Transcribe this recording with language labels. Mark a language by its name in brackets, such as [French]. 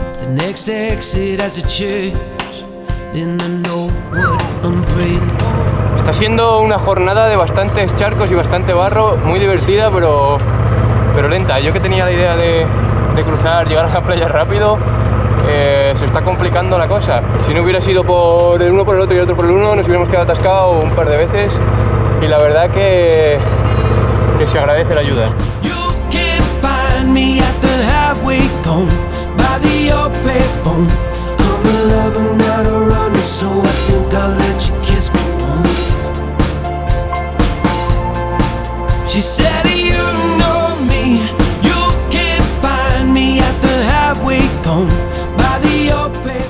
[English] Next exit as a church, then I know what I'm praying for. [Spanish] Está siendo una jornada de bastantes charcos y bastante barro, muy divertida pero lenta. Yo que tenía la idea de cruzar, llegar a la playa rápido, se está complicando la cosa. Si no hubiera sido por el uno por el otro y el otro por el uno, nos hubiéramos quedado atascados un par de veces y la verdad que se agradece la ayuda. [English] You can find me at the halfway cone by the old payphone. I'm a lover, not a runner, so I think I'll let you kiss me once. She said, you know me, you can find me at the halfway cone by the old payphone.